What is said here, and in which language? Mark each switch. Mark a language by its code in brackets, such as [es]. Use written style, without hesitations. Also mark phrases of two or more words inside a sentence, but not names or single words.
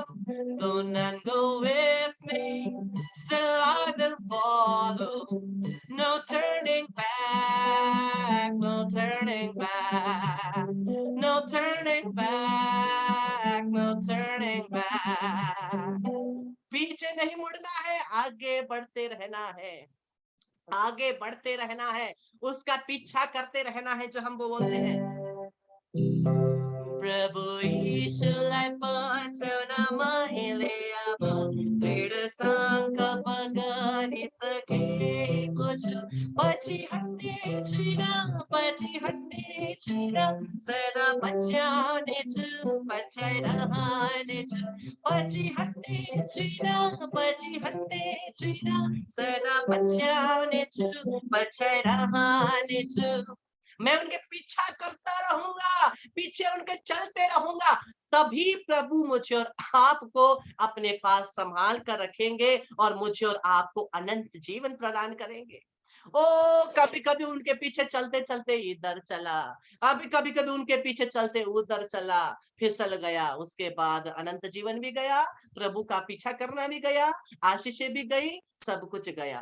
[en] Though none go with me, still I will follow. No turning back, no turning back, no turning back, no turning back. [hi] पीछे नहीं मुड़ना है, आगे बढ़ते रहना है, आगे बढ़ते रहना है, उसका पीछा करते रहना है, जो हम वो बोलते हैं। [ne] प्रभु यीशुलाई पछ्याउन मैले अब दृढ संकल्प गरिसकेको छु। पछि हट्ने छुइनँ, पछि हट्ने छुइनँ, सदा पछ्याउने छु, पछ्याइरहने छु। पछि हट्ने छुइनँ, पछि हट्ने छुइनँ, सदा पछ्याउने छु, पछ्याइरहने छु। [hi] मैं उनके पीछा करता रहूंगा, पीछे उनके चलते रहूंगा, तभी प्रभु मुझे और आपको अपने पास संभाल कर रखेंगे और मुझे और आपको अनंत जीवन प्रदान करेंगे। ओ कभी कभी उनके पीछे चलते चलते इधर चला, अभी कभी कभी उनके पीछे चलते उधर चला, फिसल गया, उसके बाद अनंत जीवन भी गया, प्रभु का पीछा करना भी गया, आशीषें भी गई, सब कुछ गया।